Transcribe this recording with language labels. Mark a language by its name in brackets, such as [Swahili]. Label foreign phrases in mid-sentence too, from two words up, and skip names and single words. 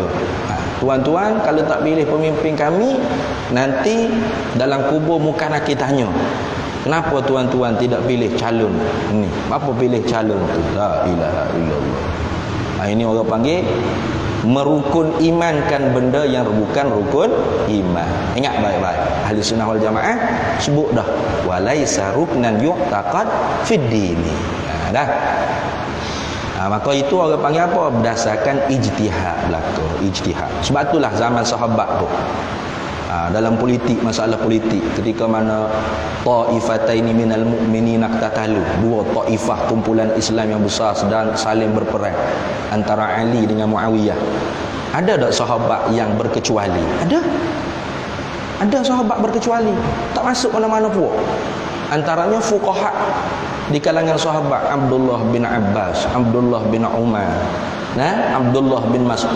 [Malay] Tuan-tuan, kalau tak pilih pemimpin kami, nanti dalam kubur muka nak kita tanya, kenapa tuan-tuan tidak pilih calon ni? Apa pilih calon tu? [Arabic] لا إله إلا الله. [Malay] Ini orang panggil merukun imankan benda yang bukan rukun iman. Ingat baik-baik, [Arabic] أهل السنة والجماعة [Malay] sebut dah, [Arabic] وليس ركنا يعتقد في الدين. [Malay] Maka itu orang panggil apa? Berdasarkan ijtihad belaka, ijtihad. Sebab itulah zaman sahabat tu, dalam politik, masalah politik, ketika mana [Arabic] طائفتان من المؤمنين اقتتلوا, [Malay] dua taifah kumpulan Islam yang besar sedang saling berperang antara Ali dengan Muawiyah, ada tak sahabat yang berkecuali? Ada sahabat berkecuali, tak masuk mana-mana pun. Antaranya fuqaha di kalangan sahabat, Abdullah bin Abbas, Abdullah bin Umar, Abdullah bin Mas'ud.